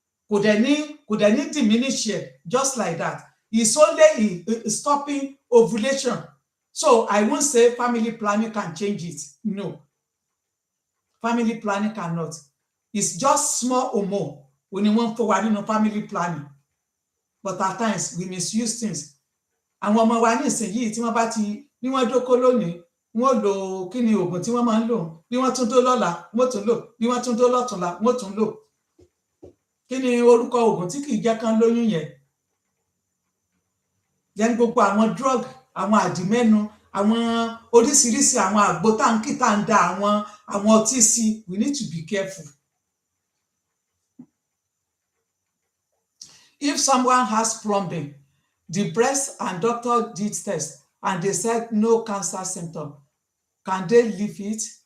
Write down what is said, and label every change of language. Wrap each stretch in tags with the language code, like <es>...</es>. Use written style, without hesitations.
<yo>Kò dẹ̀ ní</yo> <en>diminish it just like that. It's only stopping ovulation. So I won't say family planning can change it. No. Family planning cannot. It's just small hormone when you want forward in family planning. But at times we misuse things.</en> <yo>Àwọn ọmọ wa ní ìsinyìí tí wọ́n bá ti ní wọ́n dóko lónìí, wọ́n lo kí ni oògùn tí wọ́n máa ń lò, bí wọ́n tún dó lọ́la wọ́n tún lò, bí wọ́n tún dó lọ́tùnla wọ́n tún lò. Kí ni orúkọ oògùn tí kì í jẹ́ kán lóyún yẹn?</yo> <en>Then</en> <yo>gbogbo àwọn drug, àwọn àdìmẹ́nu, àwọn oríṣiríṣi àwọn àgbo táǹkì tá ń da àwọn ọtí sí.</yo> <en>We need to be careful. If someone has plumbing, the breast and doctor did test and they said no cancer symptom, can they leave it?</en>